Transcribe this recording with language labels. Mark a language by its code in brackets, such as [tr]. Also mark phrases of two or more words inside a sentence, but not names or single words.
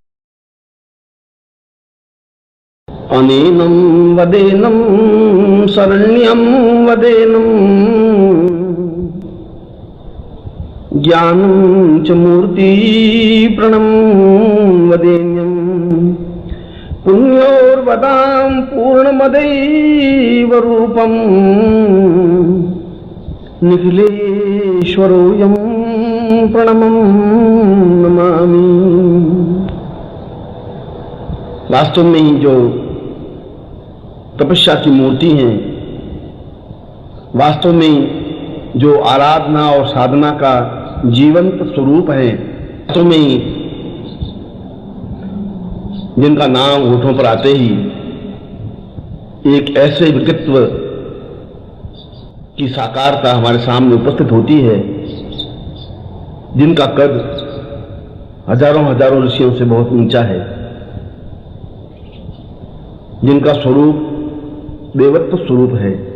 [sa] ಅನೇನಂ ವದೇನಂ ಶರಣ್ಯಂ ವದೇನಂ ಜ್ಞಾನಂ ಚ ಮೂರ್ತಿ ಪ್ರಣಂ ವದೇನ್ಯಂ ಪುಣ್ಯೋರ್ವದಾಂ ಪೂರ್ಣಮದೈವ ರೂಪಂ ನಿಖಿಲೇಶ್ವರೋಯಂ प्रणमं नमामि। [hi] वास्तव में ही जो तपस्या की मूर्ति हैं, वास्तव में जो आराधना और साधना का जीवंत स्वरूप है, वास्तव में ही जिनका नाम होठों पर आते ही एक ऐसे व्यक्तित्व की साकारता हमारे सामने उपस्थित होती है जिनका कद हजारों ऋषियों से बहुत ऊंचा है, जिनका स्वरूप देवत्व स्वरूप है।